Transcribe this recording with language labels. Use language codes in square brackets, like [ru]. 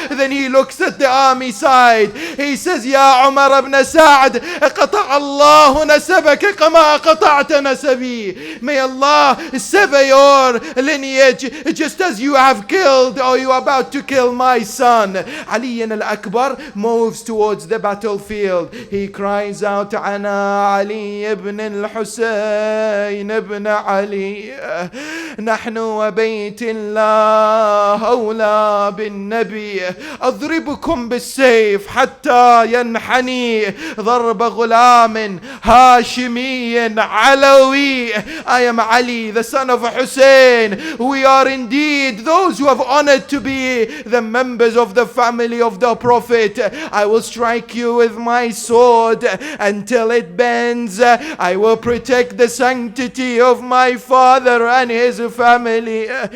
[en] Then he looks at the army side. He says, "Ya Umar ibn Sa'd, [ar] قطع الله نسبك كما قطعت نسبي." [en] May Allah sever your lineage just as you have killed, or you are about to kill my son. Ali al-Akbar moves towards the battlefield. He cries out, about [ar] أنا علي بن الحسين بن علي نحن وبيت الله أولى بالنبي أضربكم بالسيف حتى ينحني ضرب غلام هاشمي علوي. [en] I am Ali, the son of Hussein. We are indeed those who have honored to be the members of the family of the Prophet. I will strike you with my sword until it bends. I will protect the sanctity of my father and his family.